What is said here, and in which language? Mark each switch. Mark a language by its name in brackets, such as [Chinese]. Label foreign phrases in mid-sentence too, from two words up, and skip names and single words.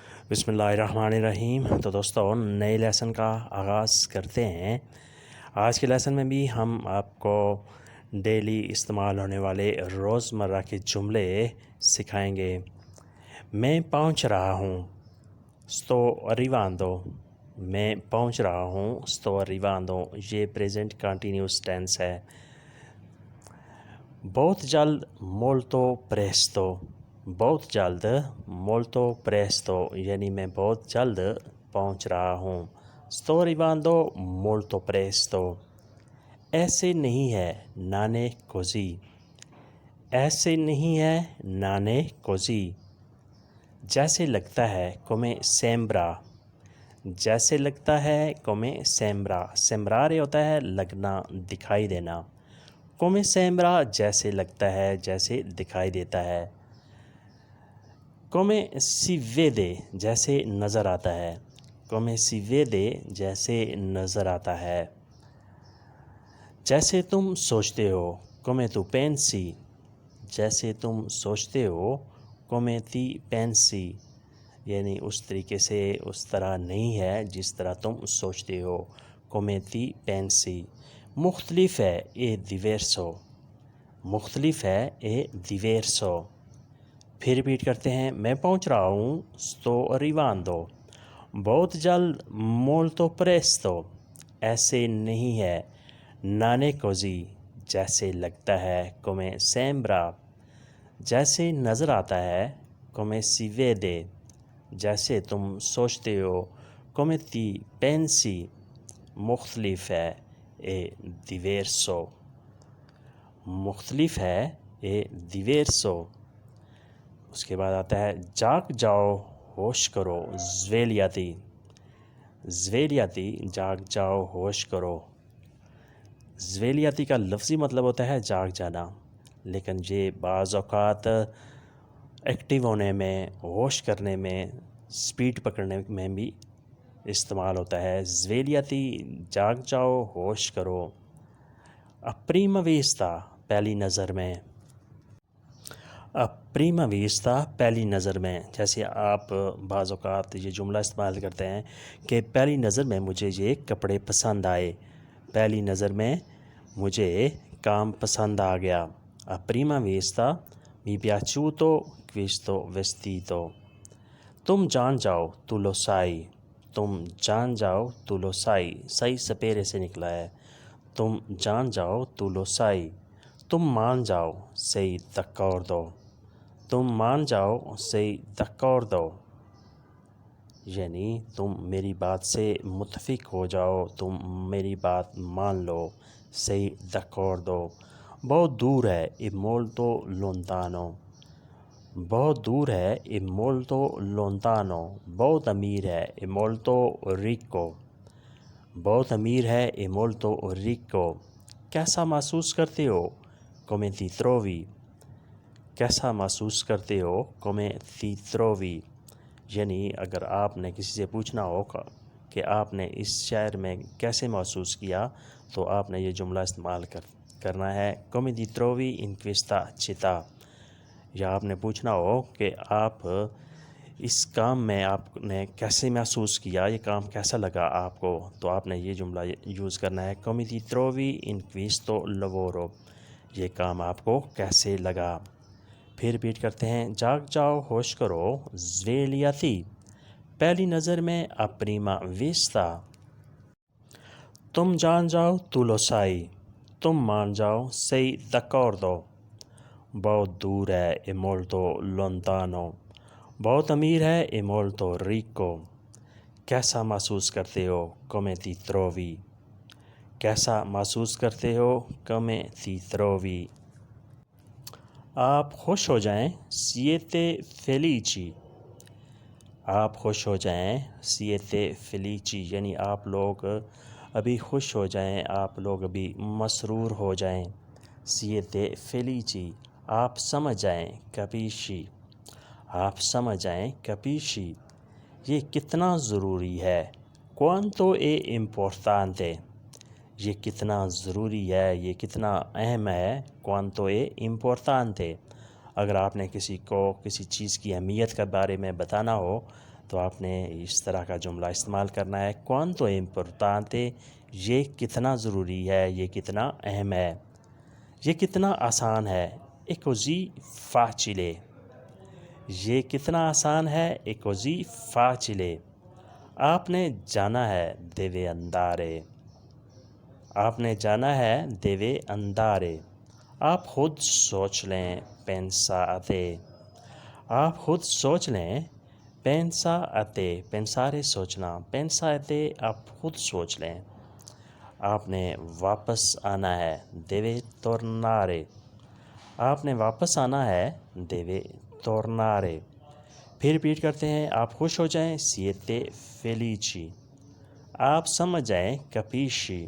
[Arabic] بسم اللہ الرحمن الرحیم۔ [Urdu] تو دوستوں، نئے لیسن کا آغاز کرتے ہیں۔ آج کے لیسن میں بھی ہم آپ کو ڈیلی استعمال ہونے والے روزمرہ کے جملے سکھائیں گے۔ میں پہنچ رہا ہوں، [Italian] sto arrivando۔ [Urdu] میں پہنچ رہا ہوں، [Italian] sto arrivando۔ [Urdu] یہ پریزنٹ کنٹینیوس ٹینس ہے۔ بہت جلد، [Italian] molto presto۔ [Urdu] بہت جلد، [Italian] molto presto، [Urdu] یعنی میں بہت جلد پہنچ رہا ہوں۔ [Italian] sto arrivando molto presto۔ [Urdu] ایسے نہیں ہے، [Italian] non è così۔ [Urdu] ایسے نہیں ہے، [Italian] non è così۔ [Urdu] جیسے لگتا ہے، [Italian] come sembra۔ [Urdu] جیسے لگتا ہے، [Italian] come sembra۔ [Urdu] sembrare ہوتا ہے لگنا، دکھائی دینا۔ [Italian] come sembra [Urdu] جیسے لگتا ہے، جیسے دکھائی دیتا ہے۔ [Italian] come si vede [Urdu] جیسے نظر آتا ہے۔ [Italian] come si vede [Urdu] جیسے نظر آتا ہے۔ جیسے تم سوچتے ہو، [Italian] come tu pensi۔ [Urdu] جیسے تم سوچتے ہو، [Italian] come ti pensi، [Urdu] یعنی اس طریقے سے، اس طرح نہیں ہے جس طرح تم سوچتے ہو، [Italian] come ti pensi۔ [Urdu] مختلف ہے، [Italian] è diverso۔ [Urdu] مختلف ہے، [Italian] è diverso۔ [Urdu] پھر ریپیٹ کرتے ہیں، میں پہنچ رہا ہوں، [Italian] sto arrivando۔ [Urdu] بہت جلد، [Italian] molto presto۔ [Urdu] ایسے نہیں ہے، [Italian] non è così۔ [Urdu] جیسے لگتا ہے، [Italian] come sembra۔ [Urdu] جیسے نظر آتا ہے، [Italian] come si vede۔ [Urdu] جیسے تم سوچتے ہو، [Italian] come ti pensi۔ [Urdu] مختلف ہے، [Italian] è diverso۔ [Urdu] مختلف ہے، [Italian] è diverso۔ [Urdu] اس کے بعد آتا ہے، جاگ جاؤ، ہوش کرو، [Italian] svegliati۔ [Urdu] svegliati جاگ جاؤ، ہوش کرو۔ svegliati کا لفظی مطلب ہوتا ہے جاگ جانا، لیکن یہ بعض اوقات ایکٹیو ہونے میں، ہوش کرنے میں، سپیڈ پکڑنے میں بھی استعمال ہوتا ہے۔ svegliati جاگ جاؤ، ہوش کرو۔ [Italian] a prima vista [Urdu] پہلی نظر میں۔ [Italian] a prima vista [Urdu] پہلی نظر میں، جیسے آپ بعض اوقات یہ جملہ استعمال کرتے ہیں کہ پہلی نظر میں مجھے یہ کپڑے پسند آئے، پہلی نظر میں مجھے کام پسند آ گیا۔ [Italian] a prima vista mi è piaciuto questo vestito۔ [Urdu] تم جان جاؤ، [Italian] tu lo sai۔ [Urdu] تم جان جاؤ، [Italian] tu lo sai۔ [Urdu] صحیح سپیرے سے نکلا ہے۔ تم جان جاؤ، [Italian] tu lo sai۔ [Urdu] تم مان جاؤ، [Italian] sei d'accordo۔ [Urdu] تم مان جاؤ، [Italian] sei d'accordo، [Urdu] یعنی تم میری بات سے متفق ہو جاؤ، تم میری بات مان لو، [Italian] sei d'accordo۔ [Urdu] بہت دور ہے، [Italian] è molto lontano۔ [Urdu] بہت دور ہے، [Italian] è molto lontano۔ [Urdu] بہت امیر ہے، [Italian] è molto ricco۔ [Urdu] بہت امیر ہے، [Italian] è molto ricco۔ [Urdu] کیسا محسوس کرتے ہو، [Italian] come ti trovi۔ [Urdu] کیسا محسوس کرتے ہو، [Italian] come ti trovi، [Urdu] یعنی اگر آپ نے کسی سے پوچھنا ہو کہ آپ نے اس شہر میں کیسے محسوس کیا، تو آپ نے یہ جملہ استعمال کرنا ہے، [Italian] come ti trovi in questa città۔ [Urdu] یا آپ نے پوچھنا ہو کہ آپ اس کام میں آپ نے کیسے محسوس کیا، یہ کام کیسا لگا آپ کو، تو آپ نے یہ جملہ یوز کرنا ہے، [Italian] come ti trovi in questo lavoro۔ [Urdu] یہ کام آپ کو کیسے لگا۔ پھر ریپیٹ کرتے ہیں، جاگ جاؤ، ہوش کرو، svegliati پہلی نظر میں، [Italian] a prima vista۔ [Urdu] تم جان جاؤ، [Italian] tu lo sai۔ [Urdu] تم مان جاؤ، [Italian] sei d'accordo۔ [Urdu] بہت دور ہے، [Italian] è molto lontano۔ [Urdu] بہت امیر ہے، [Italian] è molto ricco۔ [Urdu] کیسا محسوس کرتے ہو، [Italian] come ti trovi۔ [Urdu] کیسا محسوس کرتے ہو، [Italian] come ti trovi۔ [Urdu] آپ خوش ہو جائیں، [Italian] siete felici۔ [Urdu] آپ خوش ہو جائیں، [Italian] siete felici، [Urdu] یعنی آپ لوگ ابھی خوش ہو جائیں، آپ لوگ ابھی مسرور ہو جائیں، [Italian] siete felici۔ [Urdu] آپ سمجھ جائیں، capisci۔ آپ سمجھ جائیں، capisci۔ یہ کتنا ضروری ہے، [Italian] quanto è importante۔ [Urdu] یہ کتنا ضروری ہے، یہ کتنا اہم ہے، [Italian] quanto è importante۔ [Urdu] اگر آپ نے کسی کو کسی چیز کی اہمیت کے بارے میں بتانا ہو تو آپ نے اس طرح کا جملہ استعمال کرنا ہے، [Italian] quanto è importante، [Urdu] یہ کتنا ضروری ہے، یہ کتنا اہم ہے، یہ کتنا آسان ہے، [Italian] è così facile، [Urdu] یہ کتنا آسان ہے، [Italian] è così facile۔ [Urdu] آپ نے جانا ہے، [Italian] deve andare، [Urdu] آپ نے جانا ہے، [Italian] deve andare۔ [Urdu] آپ خود سوچ لیں، pensate، آپ خود سوچ لیں، [Italian] pensate، pensare [Urdu] سوچنا، pensate آپ خود سوچ لیں۔ آپ نے واپس آنا ہے، [Italian] deve tornare، [Urdu] آپ نے واپس آنا ہے، [Italian] deve tornare۔ [Urdu] پھر ریپیٹ کرتے ہیں، آپ خوش ہو جائیں، [Italian] siete felici، [Urdu] آپ سمجھ جائیں، capisci۔